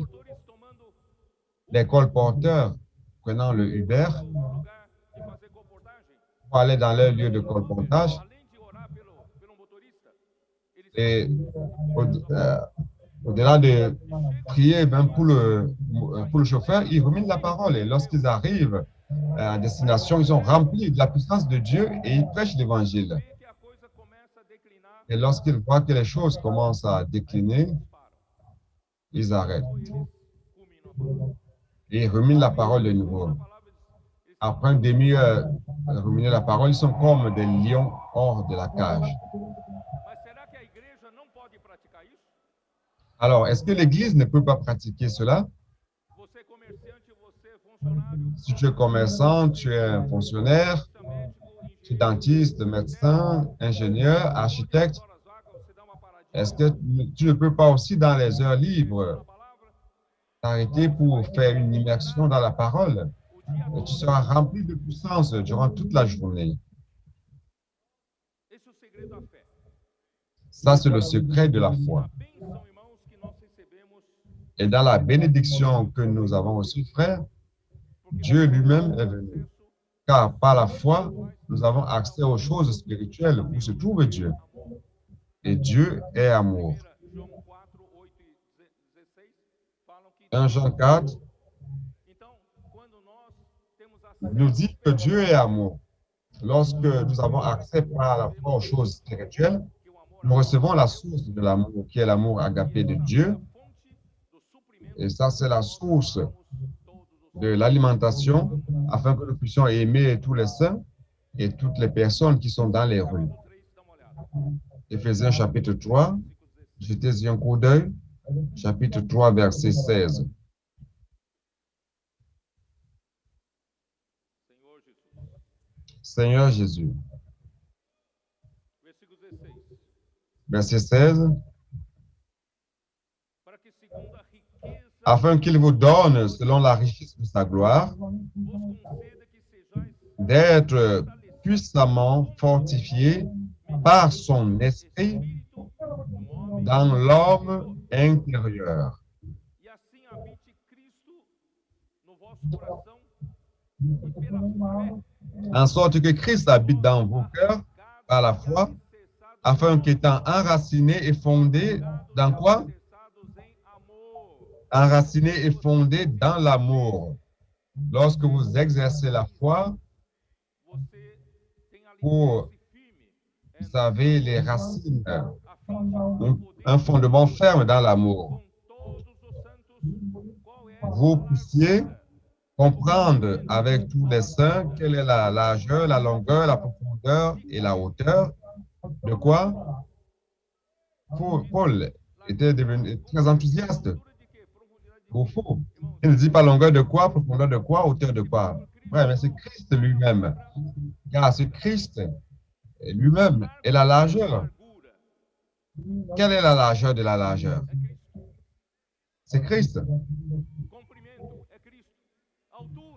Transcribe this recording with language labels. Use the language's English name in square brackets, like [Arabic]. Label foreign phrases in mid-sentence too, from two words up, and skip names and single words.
[French] Les colporteurs prenant le Uber pour aller dans leur lieu de colportage et au-delà de prier même pour le chauffeur, ils ruminent la parole et lorsqu'ils arrivent à destination, ils sont remplis de la puissance de Dieu et ils prêchent l'Évangile. [Portuguese] vê que a coisa começa a declinar, [French] Et lorsqu'ils voient que les choses commencent à décliner, [Portuguese] eles param. [French] ils arrêtent [Portuguese] Eles culminam a palavra. [French] et ils ruminent la parole de nouveau. [Portuguese] A palavra eles [French] Après une demi-heure de ruminer la parole, ils sont comme des lions hors de la cage. [Portuguese] Mas será que a igreja não pode praticar isso? [French] Alors, est-ce que l'Église ne peut pas pratiquer cela? [Portuguese] Você é comerciante, você é funcionário, [French] Si tu es commerçant, tu es un fonctionnaire, [Portuguese] você é médico, [French] tu es [Portuguese] engenheiro, [French] dentiste, médecin, ingénieur, architecte, [Portuguese] horas vagas, você dá uma paradinha [French] est-ce que tu ne peux pas aussi dans les heures [Portuguese] na [French] libres [Portuguese] palavra, [French] t'arrêter pour faire une immersion dans la parole? [Portuguese] o dia [French] Et tu [Portuguese] todo. [French] seras rempli de puissance durant toute la journée. [Portuguese] Esse é o segredo da fé. [French] Ça, c'est le secret de la foi. [Portuguese] A bênção, irmãos, que nós recebemos, [French] Et dans la bénédiction que nous avons reçue, frère, [Portuguese] porque [French] Dieu [Portuguese] nós [French] lui-même [Portuguese] temos [French] est venu. [Portuguese] acesso [French] Car par la foi, nous avons accès aux choses spirituelles où se trouve Dieu. [Portuguese] amor. [French] Et Dieu est amour. [Portuguese] 1 João 4, 8 e 16 falam que [French] 1 Jean 4 [Portuguese] então, quando nós temos acesso [French] nous dit que Dieu est amour. Lorsque nous avons accès par la foi aux choses spirituelles, [Portuguese] que o amor [French] nous recevons la source de l'amour, qui est l'amour agapé de Dieu. [Portuguese] fonte do suprimento [French] Et ça, c'est la source [Portuguese] todos os [French] de l'alimentation afin que nous puissions aimer tous les saints et toutes les personnes qui sont dans les rues. [Portuguese] 3, dá uma olhada. [French] Éphésiens chapitre 3, [Portuguese] Versículo 16. [French] jetez-y un coup d'œil, chapitre 3, verset 16. [Portuguese] Senhor Jesus. [French] Seigneur Jésus. [Portuguese] Versículo 16. [French] Verset 16. [Portuguese] Para que segundo a riqueza [French] Afin qu'il vous donne, selon la richesse de sa gloire, [Portuguese] vos conceda que sejais [French] d'être puissamment fortifiés par son esprit [Portuguese] espírito no homem [French] dans l'homme intérieur, [Portuguese] e assim habite Cristo no vosso coração e pela fé [French] en sorte que Christ habite dans vos cœurs par la foi, afin qu'étant enraciné et fondé dans quoi? [Portuguese] alicerçados em amor. [French] Enraciné et fondé dans l'amour. Lorsque vous exercez la foi, [Portuguese] Você tem [French] Pour- [Portuguese] alicerce firme [French] vous avez les racines, [Portuguese] a fim de [French] un fondement ferme dans l'amour. [Portuguese] com todos os santos qual é [French] Vous [Portuguese] a [French] puissiez comprendre avec tous les saints quelle est la largeur, la longueur, la profondeur et la hauteur. De quoi? Paul était devenu très enthousiaste. [Portuguese] altura de quê? Profundidade de [French] Au fond, il ne dit pas longueur de quoi, profondeur de quoi, hauteur de quoi. Ouais, mais c'est Christ lui-même. Car c'est Christ lui-même et la largeur. [Portuguese] largura. [French] Quelle est la largeur de la largeur? [Portuguese] É Cristo. [French] C'est Christ. [Portuguese] Comprimento é Cristo. Altura